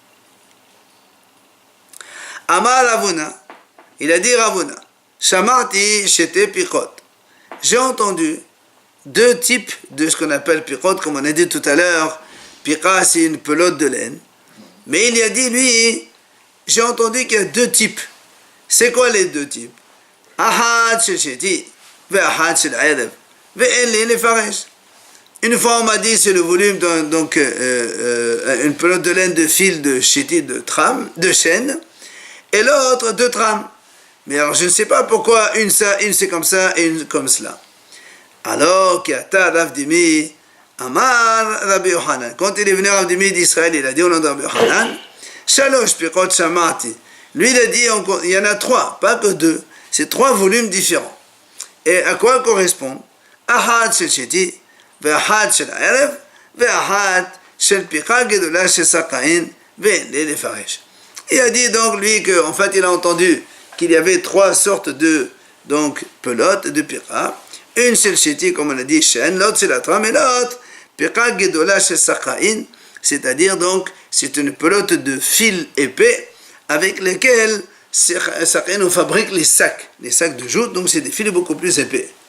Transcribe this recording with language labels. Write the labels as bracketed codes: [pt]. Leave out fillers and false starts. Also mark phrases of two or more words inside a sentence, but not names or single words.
[he] אמר רבונא, [fr] il a dit [he] Ravuna, שמעתי שתי פקעות. [fr] J'ai entendu deux types de ce qu'on appelle piqot, comme on a dit tout à l'heure. Piqa c'est une pelote de laine, mais il a dit lui, j'ai entendu qu'il y a deux types. C'est quoi les deux types? [he] אחד של שתי ואחד של ערב ואין לי לפרש. [fr] Une fois on m'a dit c'est le volume donc une pelote de laine de fil de Sheti, de chaîne, et l'autre de trame. Mais alors je ne sais pas pourquoi une c'est comme ça et une comme cela. [he] Alors כי אתא רב דימי אמר רבי יוחנן. [fr] Quand il est venu Rav Dimi d'Israël, il a dit au nom de Rabbi Yochanan, [he] שלש פקעות שמעתי. [fr] Lui il a dit il y en a trois, pas que deux. C'est trois volumes différents. Et à quoi correspondent? [he] אחד של שתי ואחד של ערב ואחד של פקעה גדולה של סקאין ואין לי לפרש. [fr] Il a dit donc lui que en fait il a entendu qu'il y avait trois sortes de donc pelotes de piqa. Une [he] של שתי [fr] comme on a dit chaîne, l'autre c'est la trame, et l'autre [he] פקעה גדולה של סקאין, [fr] c'est-à-dire donc c'est une pelote de fil épais avec lesquels on fabrique les sacs de jute, donc c'est des fils beaucoup plus épais.